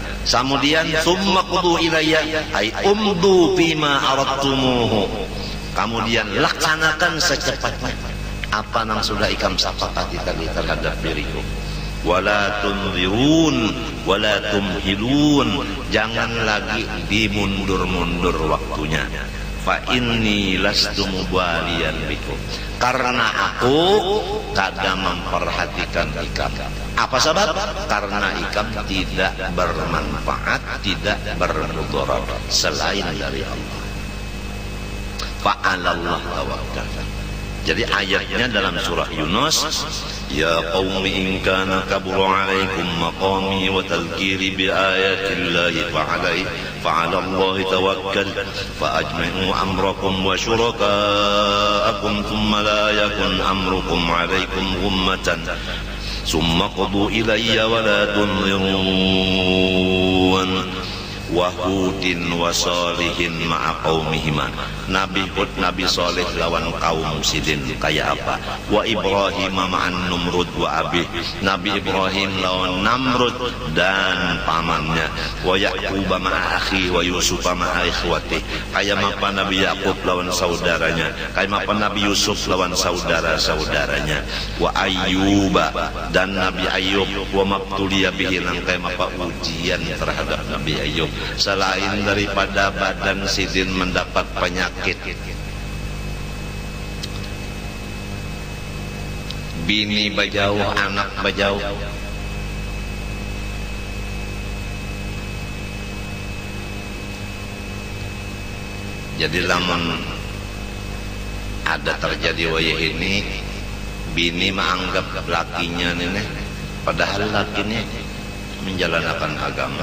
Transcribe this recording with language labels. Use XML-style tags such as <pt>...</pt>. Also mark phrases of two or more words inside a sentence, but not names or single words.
<bjn>Kemudian</bjn> <ar>ثم اقضوا إلي أي امضوا بما أردتموه,</ar> <bjn>kemudian laksanakan secepatnya apa yang sudah ikam sepakati tadi terhadap diriku.</bjn> <ar>ولا تنظرون ولا تمهلون,</ar> <bjn>jangan lagi dimundur-mundur waktunya.</bjn> <ar>فإني لست مباليا بكم,</ar> <bjn>karena aku kada memperhatikan ikam. Apa sebab? Karena ikam tidak bermanfaat, tidak bermudarat selain dari Allah.</bjn> <ar>فعلى الله توكلت.</ar> <bjn>Jadi ayatnya dalam surah Yunus,</bjn> <ar>يا قوم إن كان كبر عليكم مقامي وتذكيري بآيات الله فعلى الله توكلت فأجمعوا أمركم وشركاءكم ثم لا يكن أمركم عليكم غمة ثم اقضوا إلي ولا تنظرون. وهود وصالح مع قومهما,</ar> <bjn>Nabi Hud, Nabi Saleh lawan kaum sidin kayak apa?</bjn> <ar>وإبراهيم مع نمرود وأبيه,</ar> <bjn>Nabi Ibrahim lawan Namrud dan pamannya.</bjn> <ar>ويعقوب مع أخيه ويوسف مع إخوته,</ar> <bjn>kayak apa Nabi Ya'qub lawan saudaranya, kayak apa Nabi Yusuf lawan saudara-saudaranya.</bjn> <ar>وأيوب dan Nabi Ayyub, وما ابتلي به,</ar> <bjn>kayak apa ujian terhadap Nabi Ayyub. Selain daripada badan sidin mendapat penyakit, bini bajauh, anak bajauh, jadi lamun ada terjadi wayah ini, bini menganggap lakinya nenek, padahal lakinya menjalankan agama.</bjn>